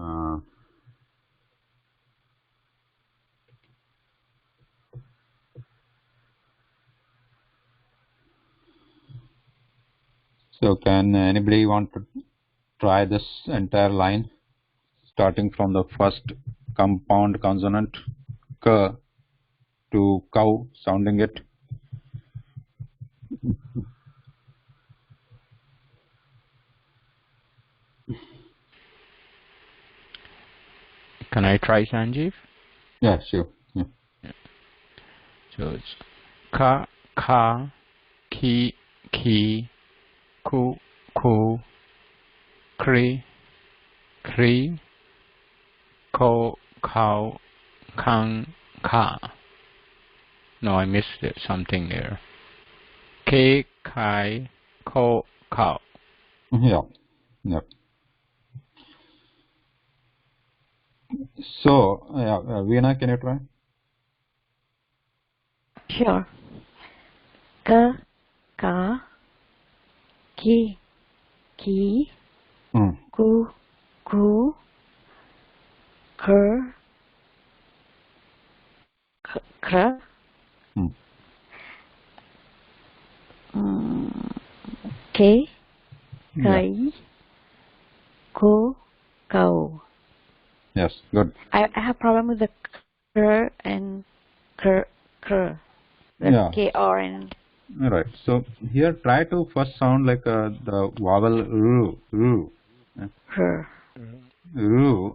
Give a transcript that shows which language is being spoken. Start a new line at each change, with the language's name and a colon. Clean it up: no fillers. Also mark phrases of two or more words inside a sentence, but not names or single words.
English: So can anybody want to try this entire line, starting from the first compound consonant k to cow, sounding it? Can I try, Sanjeev? Yeah, sure. Yeah. So it's ka, ki, ku, kri, ko, cow, ka. No, I missed it, something there. K, kai, ko, cow. Yeah. Yeah. So, Veena, can you try? Sure. Ka, ka, ki, ku, kr, ke, kai, ko, cow. Yes, good. I have problem with the kr and kr. The Yeah. kr and. Right. So here, try to first sound like the vowel ru. Kr. Ru.